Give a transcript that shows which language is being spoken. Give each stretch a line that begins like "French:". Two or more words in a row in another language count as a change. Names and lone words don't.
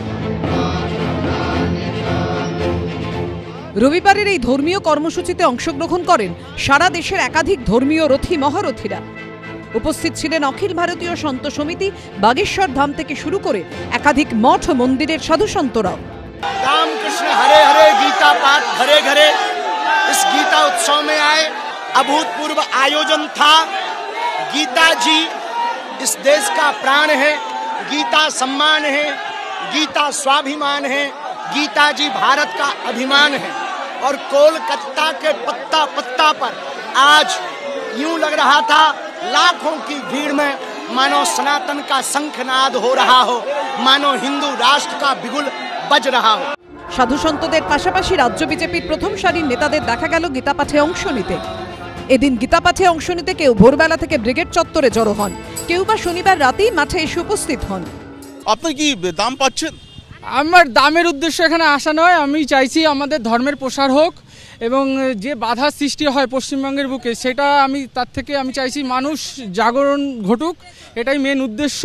Bangla: রবিবারের এই ধর্মীয় কর্মসূচিতে অংশগ্রহণ করেন সারা দেশের একাধিক ধর্মীয় রথী মহারথীরা। উপস্থিত ছিলেন অখিল ভারতীয় সন্ত সমিতি, বাগেশ্বর ধাম থেকে শুরু করে একাধিক মঠ ও মন্দিরের সাধু সন্তরাও।
Hindi: रामकृष्ण हरे हरे गीता पाठ घरे घरे इस गीता उत्सव में आए। अभूतपूर्व आयोजन था। गीता जी इस देश का प्राण है, गीता सम्मान है, गीता स्वाभिमान है, गीता जी भारत का अभिमान है। और कोलकाता के पत्ता पत्ता पर आज यूं लग रहा था लाखों की भीड़ में मानो सनातन का शंखनाद हो रहा हो, मानो हिंदू राष्ट्र का बिगुल बज रहा हो।
Bangla: সাধু সন্তদের পাশাপাশি রাজ্য বিজেপির প্রথম সারির নেতাদের দেখা গেল গীতা পাঠে অংশ নিতে। এদিন গীতা পাঠে অংশ নিতে কেউ ভোরবেলা থেকে ব্রিগেড চত্বরে জড়ো হন, কেউ বা শনিবার রাতেই মাঠে এসে উপস্থিত হন। আপনি কি দাম পাচ্ছেন? আমার দামের উদ্দেশ্য এখানে আসা নয়, আমি চাইছি আমাদের ধর্মের প্রসার হোক এবং যে বাধা সৃষ্টি হয় পশ্চিমবঙ্গের বুকে সেটা তার থেকে আমি চাইছি মানুষ জাগরণ ঘটুক, এটাই মেন উদ্দেশ্য।